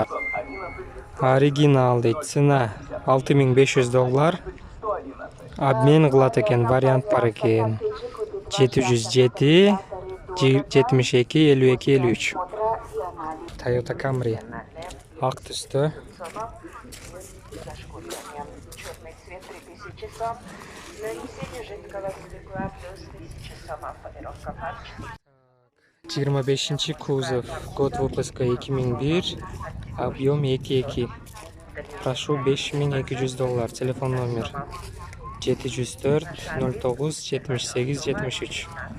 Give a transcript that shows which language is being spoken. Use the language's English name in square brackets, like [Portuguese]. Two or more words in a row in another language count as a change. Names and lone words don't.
[Kazakh] Оригинал дейді. Цена $6500. Обмен қылат екен, вариант бар екен. 707 72 52 53. Toyota Camry. Ақ түсті. [Russian] Черный цвет 3000 сом. Нанесение жидкого стекла плюс 1000 сомов. Полировка фарш. 25 кузов. Год выпуска 2001. Объем 2. Прошу, $5200, телефон номер 704 09 78 73.